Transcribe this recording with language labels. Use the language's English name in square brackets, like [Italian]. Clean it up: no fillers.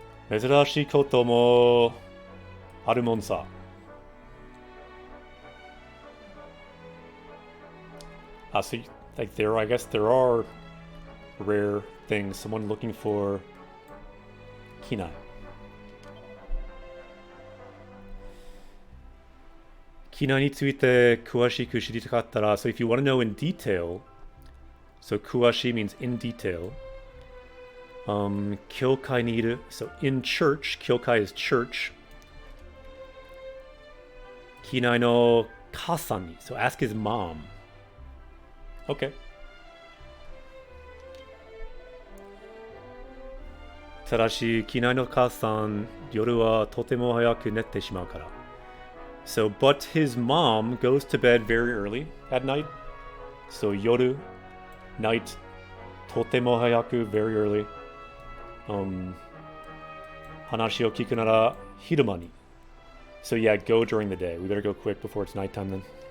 [Japanese] 珍しいこともあるもんさ。 [English] So like I guess there are rare things. Someone looking for Kinai. Kinai [Japanese] について詳しく知りたかったら, [English] so if you want to know in detail, so 詳し means in detail. [Japanese] 教会にいる, [English] so in church, 教会 is church. [Japanese] Kinai no kasan ni, [English] so ask his mom. Okay. [Japanese] ただし、Kinai no kasan, 夜はとても早く寝てしまうから. [English] So, but his mom goes to bed very early at night. So, yoru, night, [Japanese] totemo hayaku, [English] very early. [Japanese] Hanashi o kiku nara hiruma ni. [English] So yeah, go during the day. We better go quick before it's nighttime then.